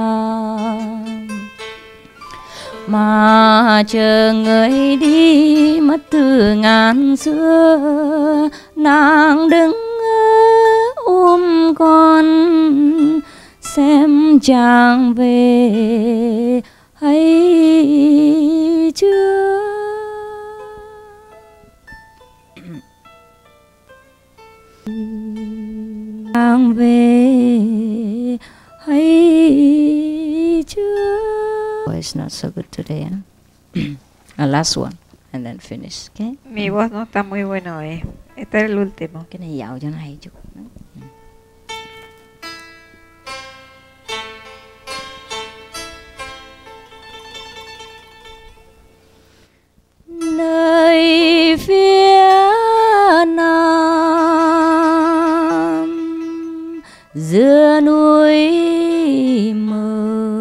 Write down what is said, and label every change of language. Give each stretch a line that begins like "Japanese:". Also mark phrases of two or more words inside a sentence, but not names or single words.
Vietnamese: Mà chờ người đi mất từ ngàn xưa, nàng đứng con xem chàng về hay chưa. Chàng về hay chưa.
English: Oh, it's not so good today, huh? A last one and then finish, okay?
Spanish: Mi voz no está muy bueno, Este es el último.
Vietnamese: Cái này dạo cho nó hay chút. Nơi phía nam giữa núi mờ,